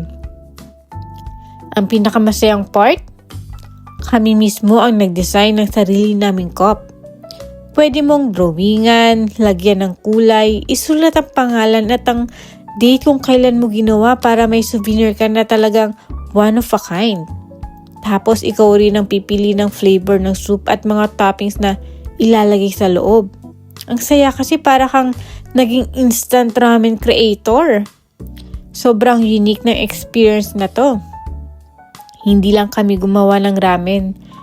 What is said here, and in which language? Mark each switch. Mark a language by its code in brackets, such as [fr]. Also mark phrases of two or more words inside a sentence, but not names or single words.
[tl] Ang pinakamasayang part, kami mismo ang nag-design ng sarili naming cup. Pwede mong drawingan, lagyan ng kulay, isulat ang pangalan at ang date kung kailan mo ginawa para may souvenir ka na talagang [en] one of a kind. [tl] Tapos ikaw rin ang pipili ng flavor ng soup at mga toppings na ilalagay sa loob. Ang saya kasi para kang naging [en] instant ramen creator. [tl] Sobrang unique ng experience na to. Hindi lang kami gumawa ng ramen.